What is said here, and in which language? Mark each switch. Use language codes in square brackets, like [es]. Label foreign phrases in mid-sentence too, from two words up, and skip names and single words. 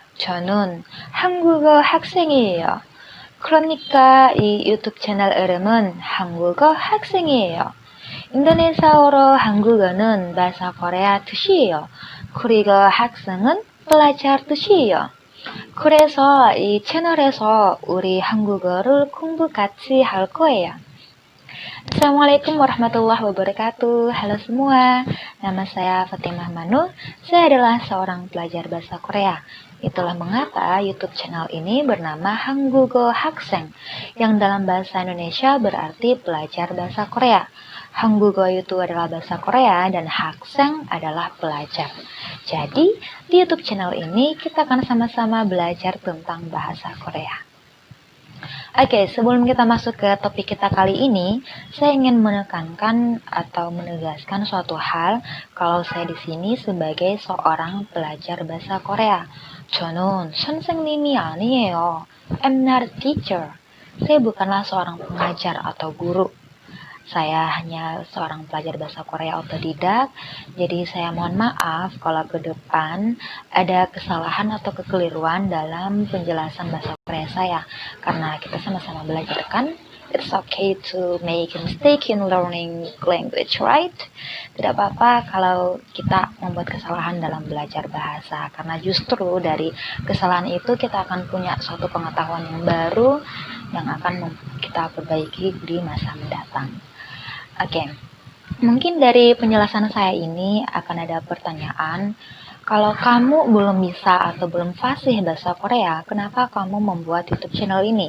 [ko] 저는 한국어 학생이에요. 그러니까 이 유튜브 채널 이름은 한국어 학생이에요. 인도네시아어로 한국어는 [id] bahasa Korea [ko] 뜻이에요. 그리고 학생은 belajar 뜻이에요. 그래서 이 채널에서 우리 한국어를 공부 같이 할 거예요. [ar] السلام عليكم ورحمة الله وبركاته. [id] Halo semua, nama saya Fatimah Manu. Saya adalah seorang pelajar bahasa Korea. Itulah mengapa [en] YouTube channel [id] ini bernama Hangugo Hakseng, yang dalam bahasa Indonesia berarti pelajar bahasa Korea. Hangugo itu adalah bahasa Korea dan Hakseng adalah pelajar. Jadi, di [en] YouTube channel [id] ini kita akan sama-sama belajar tentang bahasa Korea. Oke, sebelum kita masuk ke topik kita kali ini, saya ingin menekankan atau menegaskan suatu hal kalau saya di sini sebagai seorang pelajar bahasa Korea. [ko] 저는 선생님이 아니에요. [en] I'm not a teacher. [id] Saya bukanlah seorang pengajar atau guru. Saya hanya seorang pelajar bahasa Korea otodidak, jadi saya mohon maaf kalau ke depan ada kesalahan atau kekeliruan dalam penjelasan bahasa Korea saya, karena kita sama-sama belajar kan. [en] It's okay to make a mistake in learning language, right? [id] Tidak apa-apa kalau kita membuat kesalahan dalam belajar bahasa, karena justru dari kesalahan itu kita akan punya suatu pengetahuan yang baru yang akan kita perbaiki di masa mendatang. Oke, mungkin dari penjelasan saya ini akan ada pertanyaan, kalau kamu belum bisa atau belum fasih bahasa Korea, kenapa kamu membuat [en] YouTube channel [id] ini?